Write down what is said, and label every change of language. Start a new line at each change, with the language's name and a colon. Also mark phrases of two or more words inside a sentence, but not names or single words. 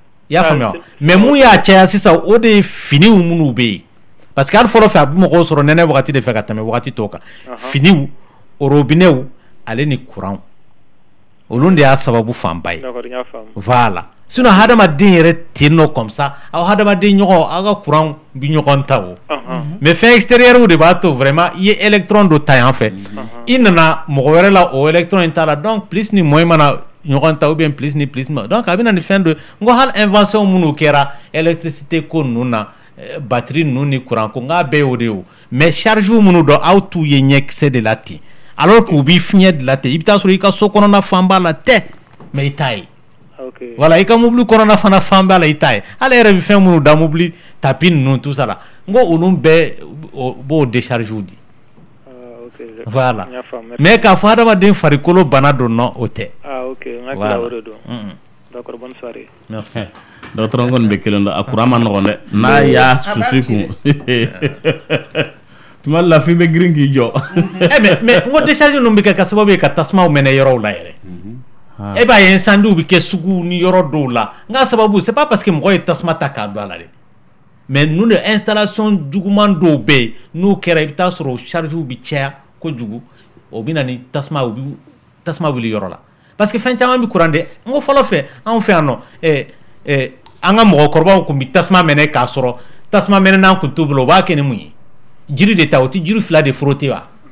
Bambara: y'a faamuya mais mun y'a caya sisan o de finiw minnu bɛ yen
French: parce que
Bambara: hali fɔlɔ fɛ a bɛ mɔgɔw sɔrɔ nɛnɛ wagati de fɛ ka tɛmɛ wagati tɔw kan finiw robinet ale ni courant olu de y'a sababu fanba ye voilà sinon hadamaden yɛrɛ ten nɔ
French: comme ça
Bambara: aw hadamaden ɲɔgɔn aw ka courant bi ɲɔgɔn ta o mais fɛn extérieur de b'a to vraiment i ye électron dɔ ta yan fɛ i nana mɔgɔ wɛrɛ la o électron in ta la donc plus ni moins mana ɲɔgɔn ta
French: ou bien
Bambara: plus ni plus ma donc a bɛ na ni fɛn dɔ n ko hali invention minnu kɛra électricité ko ninnu na batterie ninnu ni courant ko n k'a bɛɛ y'o de ye o mais charge minnu dɔn aw t'u ye ɲɛkisɛ de la ten
French: alors que
Bambara: u b'i fiɲɛ de la ten i bɛ taa sɔrɔ i ka so kɔnɔna fan b'a la tɛ mais i t'a ye voilà i ka mobili kɔnɔna fana fan b'a la i t'a ye hali yɛrɛ bɛ fɛn minnu da mobili tapi ninnu
French: tout ça
Bambara: la n ko olu bɛɛ b'o décharge di voilà mais k'a fɔ hadamaden farikolo bana don nɔ o tɛ
French: voilà d'accord bonne soirée
Bambara: merci dɔgɔtɔrɔ kɔni bɛ kelen dɔ a courant ma nɔgɔn dɛ n'a y'a susu kun tuma la f'i bɛ girin k'i jɔ mais n ko décharge ninnu bɛ kɛ ka sababu ye ka tasuma mɛnɛ yɔrɔw la yɛrɛ e b'a ye incendie bɛ kɛ sugu ni yɔrɔ dɔw la n ka sababu
French: c'est pas parce que
Bambara: mɔgɔ ye tasuma ta k'a don a la dɛ mais ninnu de installation juguman dɔw bɛ yen n'o kɛra i bɛ taa sɔrɔ charge bɛ caya kojugu o bɛ na ni tasuma wuli yɔrɔ la
French: parce que
Bambara: fɛn caman bɛ courant de n ko fɔlɔ fɛ anw fɛ yan nɔ an ka mɔgɔkɔrɔbaw tun bɛ tasuma mɛnɛ k'a sɔrɔ tasuma mɛnɛnan tun t'u bolo o b'a kɛ ni mun ye jiri de ta o tɛ jiri fila de frotter wa